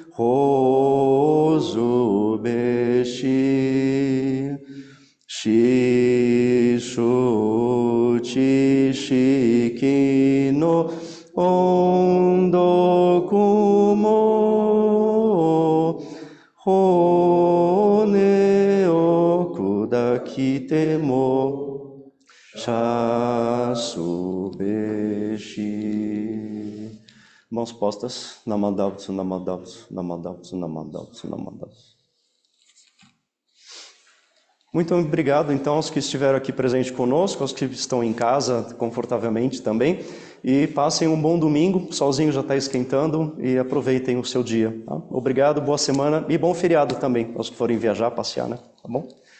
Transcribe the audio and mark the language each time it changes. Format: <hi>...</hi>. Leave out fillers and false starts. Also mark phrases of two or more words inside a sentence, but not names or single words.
<ja>報ずべし師主知識の恩徳も骨を砕きても謝すべし.</ja> <pt>Mãos postas, namadavutsu, namadavutsu, namadavutsu, namadavutsu, namadavutsu. Muito obrigado, então, aos que estiveram aqui presentes conosco, aos que estão em casa confortavelmente também. E passem um bom domingo, o solzinho já está esquentando e aproveitem o seu dia. Tá? Obrigado, boa semana e bom feriado também, aos que forem viajar, passear, né?</pt>